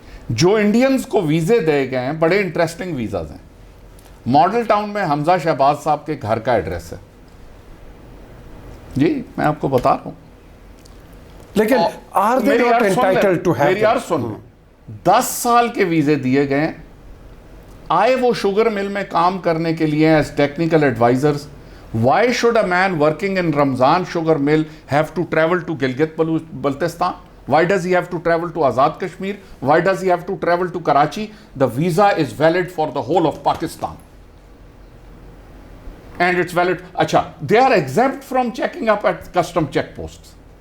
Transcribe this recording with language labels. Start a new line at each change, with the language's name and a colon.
Urdu: جو انڈینز کو ویزے دے گئے ہیں بڑے انٹرسٹنگ ویزاز ہیں. ماڈل ٹاؤن میں حمزہ شہباز صاحب کے گھر کا ایڈریس ہے. جی میں آپ کو بتا رہا ہوں.
English: لیکن are they not entitled to have
Urdu: میری یار سن, 10 سال کے ویزے دیے گئے ہیں. آئے وہ شوگر مل میں کام کرنے کے لیے
English: As technical advisors. Why should a man working in Ramzan sugar mill have to travel to Gilgit-Baltistan? Why does he have to travel to Azad Kashmir? Why does he have to travel to Karachi? The visa is valid for the whole of Pakistan. And it's valid. Acha, they are exempt from checking up at custom checkposts.